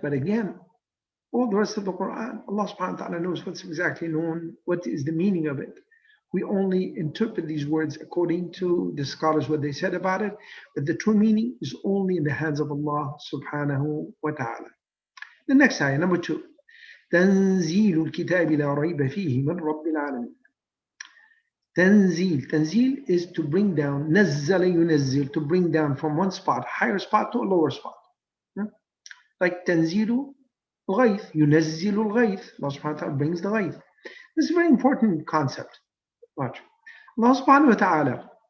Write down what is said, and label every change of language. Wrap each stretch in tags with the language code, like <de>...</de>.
<en>But again, all the rest of the Quran, Allah subhanahu wa ta'ala knows what's exactly known, what is the meaning of it. We only interpret these words according to the scholars, what they said about it, but the true meaning is only in the hands of Allah subhanahu wa ta'ala. The next ayah, number 2.</en> <ar>تنزيل الكتاب لا ريب فيه من رب العالمين.</ar> <en>Tanzil is to bring down,</en> <ar>nazzala yunazzil,</ar> <en>to bring down from one spot, higher spot to a lower spot. Like</en> <ar>tanzilu al-ghayth, yunazzilu al-ghayth.</ar> <en>Allah subhanahu wa ta'ala brings the ghayth. This is a very important concept. Watch. Allah subhanahu wa ta'ala</en>